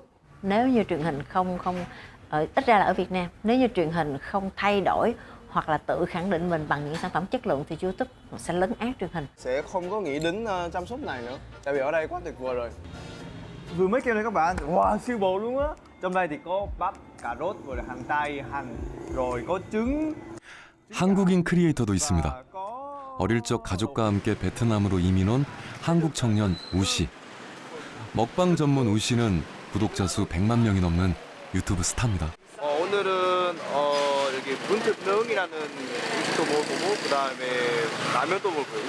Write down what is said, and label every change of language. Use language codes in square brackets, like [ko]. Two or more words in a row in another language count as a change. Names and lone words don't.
[vi] Nếu như truyền hình không ít ra là ở Việt Nam, nếu như truyền hình không thay đổi hoặc là tự khẳng định mình bằng những sản phẩm chất lượng thì YouTube sẽ lấn át truyền hình. Sẽ không có nghĩ đến chăm sóc này nữa, tại vì ở đây quá tuyệt vời rồi. Vừa mới kêu này các bạn, wow siêu bổ luôn á. Trong đây thì có bắp, cà rốt, rồi là hành tây, hành, rồi có trứng. [ko] 한국인 크리에이터도 있습니다. 어릴 적 가족과 함께 베트남으로 이민 온 한국 청년 우씨. 먹방 전문 우씨는 구독자 수 100만 명이 넘는 유튜브 스타입니다. 오늘은 여기 문특능이라는 음식도 먹어보고 그 다음에 라면도 먹을 거예요.